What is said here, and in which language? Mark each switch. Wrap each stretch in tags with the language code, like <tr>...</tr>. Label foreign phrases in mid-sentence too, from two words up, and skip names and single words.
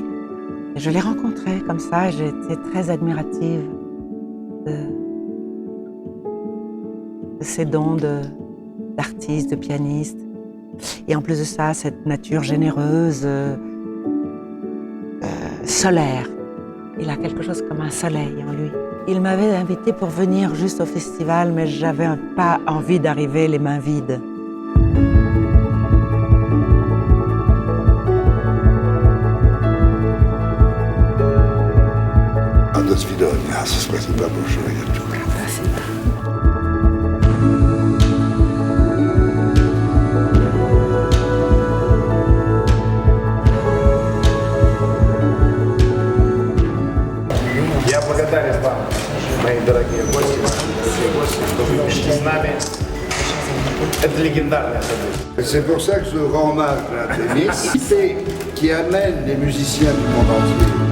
<fr>Et je l'ai rencontré comme ça, et j'ai été très admirative de ses dons d'artiste, de pianiste. Et en plus de ça, cette nature généreuse, solaire. Il a quelque chose comme un soleil en lui. Il m'avait invité pour venir juste au festival, mais j'avais pas envie d'arriver les mains vides.</fr> <ru>До свидания. Спасибо большое. Спасибо. Я благодарен вам, мои дорогие гости, что вы вместе с нами. Это легендарное событие.</ru> <fr>C'est pour ça que je rends hommage à Denis, qui amène les musiciens du monde entier.</fr>